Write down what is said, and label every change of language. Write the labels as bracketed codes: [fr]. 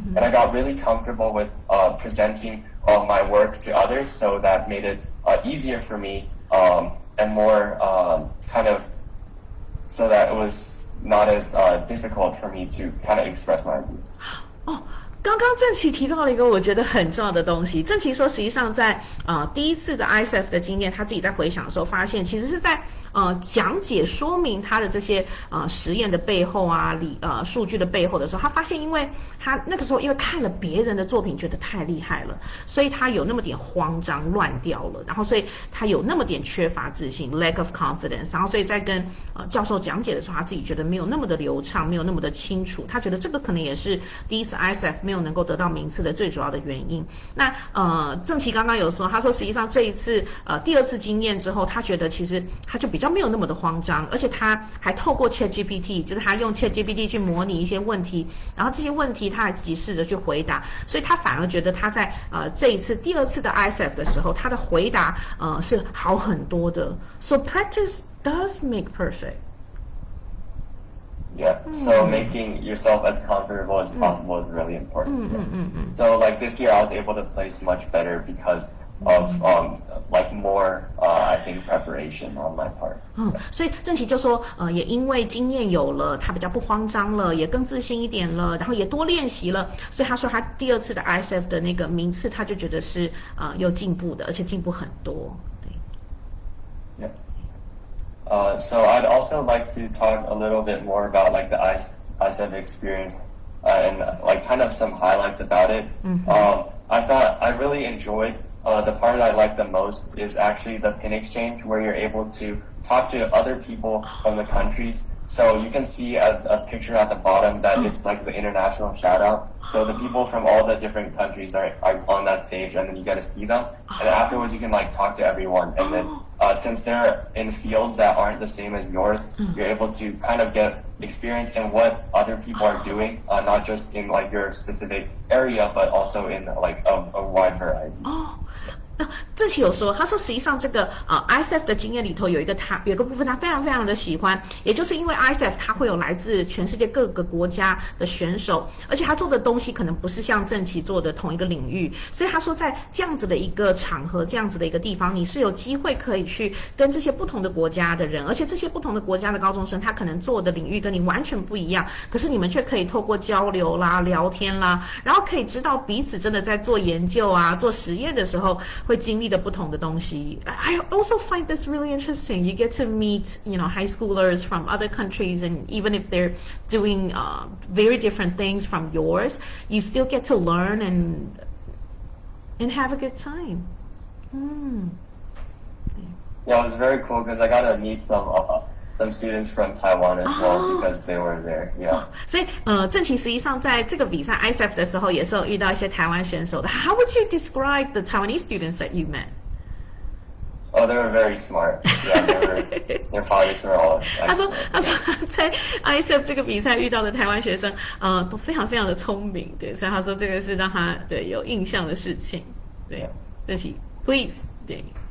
[en] And I got really comfortable with presenting my work to others, so that made it easier for me and more kind of so that it was not as difficult for me to kind of express my ideas. [zh] 刚刚郑琦提到了一个我觉得很重要的东西。郑琦说，实际上在第一次的 ISEF 的经验，他自己在回想的时候发现，其实是在讲解说明他的这些实验的背后啊，数据的背后的时候，他发现，因为他那个时候因为看了别人的作品，觉得太厉害了，所以他有那么点慌张乱掉了，然后所以他有那么点缺乏自信 [en] （lack of confidence）， [zh] 然后所以在跟教授讲解的时候，他自己觉得没有那么的流畅，没有那么的清楚，他觉得这个可能也是第一次 ISEF 没有能够得到名次的最主要的原因。那郑琦刚刚有说，他说实际上这一次第二次经验之后，他觉得其实他就比较没有那么的慌张，而且他还透过 ChatGPT， 就是他用 ChatGPT 去模拟一些问题，然后这些问题他还自己试着去回答，所以他反而觉得他在这一次第二次的 ISEF 的时候，他的回答是好很多的。 [en] So practice does make perfect. Yeah, so making yourself as comfortable as possible is really important. So like this year I was able to place much better because of like more I think preparation on my part. [zh] 所以郑琦就说也因为经验有了，他比较不慌张了，也更自信一点了，然后也多练习了，所以他说他第二次的 ISEF 的那个名次，他就觉得是有进步的，而且进步很多。对。 [en] Yeah. So I'd also like to talk a little bit more about like the ISEF experience and like kind of some highlights about it. I thought I really enjoyed the part I like the most is actually the pin exchange, where you're able to talk to other people from the countries. So you can see a picture at the bottom that it's like the international shout out. So the people from all the different countries are on that stage, and then you get to see them. And afterwards you can like talk to everyone. And then since they're in fields that aren't the same as yours, you're able to kind of get experience in what other people are doing, not just in like your specific area, but also in like a wide variety. [zh] 郑琦有说，他说实际上这个ISEF 的经验里头有一个部分他非常非常的喜欢，也就是因为 ISEF 他会有来自全世界各个国家的选手，而且他做的东西可能不是像郑琦做的同一个领域，所以他说在这样子的一个场合，这样子的一个地方，你是有机会可以去跟这些不同的国家的人，而且这些不同的国家的高中生，他可能做的领域跟你完全不一样，可是你们却可以透过交流啦、聊天啦，然后可以知道彼此真的在做研究啊、做实验的时候会经历的不同的东西。 [en] I also find this really interesting. You get to meet, high schoolers from other countries, and even if they're doing very different things from yours, you still get to learn and have a good time. Yeah, it was very cool because I got to meet some students from Taiwan as well because they were there. Yeah. [zh] 所以郑琦实际上在这个比赛 ISEF 的时候，也是有遇到一些台湾选手的。 [en] How would you describe the Taiwanese students that you met? Oh, they were very smart. Yeah, their projects were all excellent. [zh] 他说在 ISEF 这个比赛遇到的台湾学生，都非常非常的聪明，对，所以他说这个是让他对有印象的事情。对，郑琦 ， [en] please， [zh] 对。